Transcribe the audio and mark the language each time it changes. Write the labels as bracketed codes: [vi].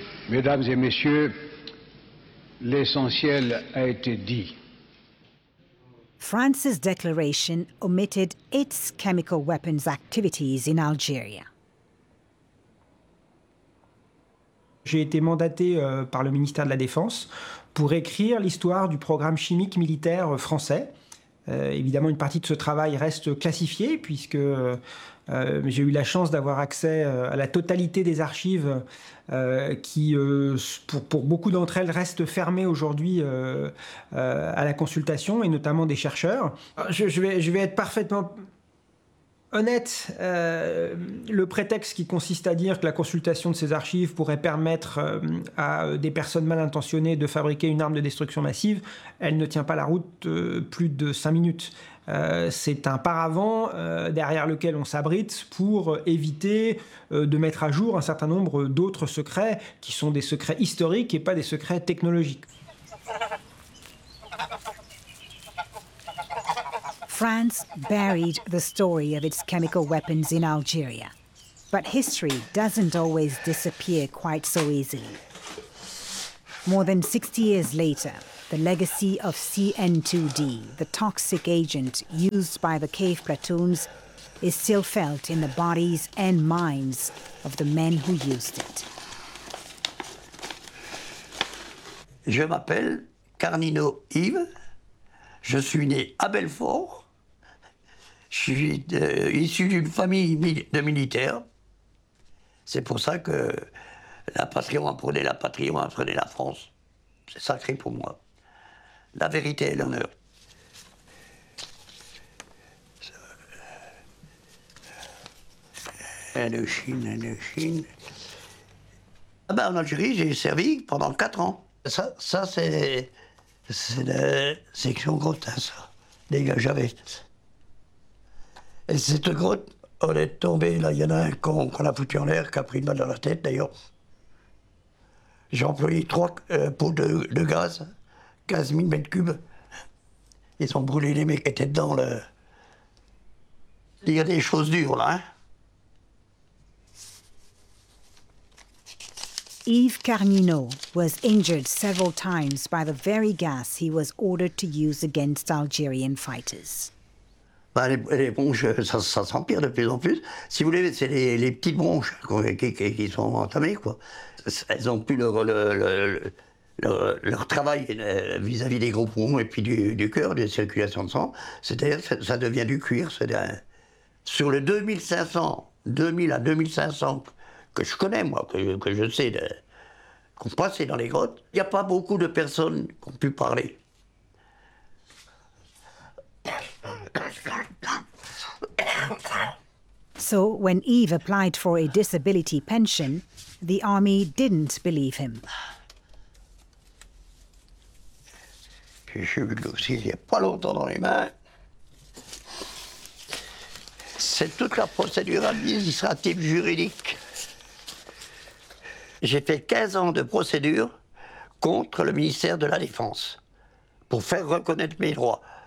[fr] Mesdames et messieurs, l'essentiel a été dit. [en] France's declaration omitted its chemical weapons activities in Algeria. [fr] J'ai été mandaté par le ministère de la Défense pour écrire l'histoire du programme chimique militaire français. Évidemment, une partie de ce travail reste classifiée puisque j'ai eu la chance d'avoir accès à la totalité des archives qui, pour beaucoup d'entre elles, restent fermées aujourd'hui à la consultation et notamment des chercheurs. Je vais être parfaitement honnête. Le prétexte qui consiste à dire que la consultation de ces archives pourrait permettre à des personnes mal intentionnées de fabriquer une arme de destruction massive, elle ne tient pas la route plus de 5 minutes. C'est un paravent derrière lequel on s'abrite pour éviter de mettre à jour un certain nombre d'autres secrets qui sont des secrets historiques et pas des secrets technologiques. [en] France buried the story of its chemical weapons in Algeria. But history doesn't always disappear quite so easily. More than 60 years later, The legacy of CN2D, the toxic agent used by the cave platoons, is still felt in the bodies and minds of the men who used it. [fr] Je m'appelle Carnino Yves. Je suis né à Belfort. Je suis issu d'une famille de militaires. C'est pour ça que la patrie, on apprenait la patrie, on apprenait la France. C'est sacré pour moi. La vérité et l'honneur. Indochine. Ah ben, en Algérie, j'ai servi pendant 4 ans. Ça c'est la section grotte, hein, ça. Les gars, j'avais. Et cette grotte, on est tombé, là, il y en a un con qu'on a foutu en l'air, qui a pris une balle dans la tête, d'ailleurs. J'ai employé 3 pots de gaz, 15 000 mètres cubes. Ils ont brûlé les mecs qui étaient dedans, là. Il y a des choses dures, là, hein. [en] Yves Carnino was injured several times by the very gas he was ordered to use against Algerian fighters. [fr] Bah, les bronches, ça s'empire de plus en plus. Si vous voulez, c'est les petites bronches qui sont entamées, quoi. Elles n'ont plus leur travail vis-à-vis des gros poumons et puis du cœur, des circulations de sang. C'est-à-dire que ça devient du cuir. Sur les 2000 à 2500 que je connais, moi, que je sais, qui ont passé dans les grottes, il n'y a pas beaucoup de personnes qui ont pu parler. [en] So when Yves applied for a disability pension, the army didn't believe him. [fr] J'ai eu le dossier il n'y a pas longtemps dans les mains. C'est toute la procédure administrative juridique. J'ai fait 15 ans de procédure contre le ministère de la Défense pour faire reconnaître mes droits.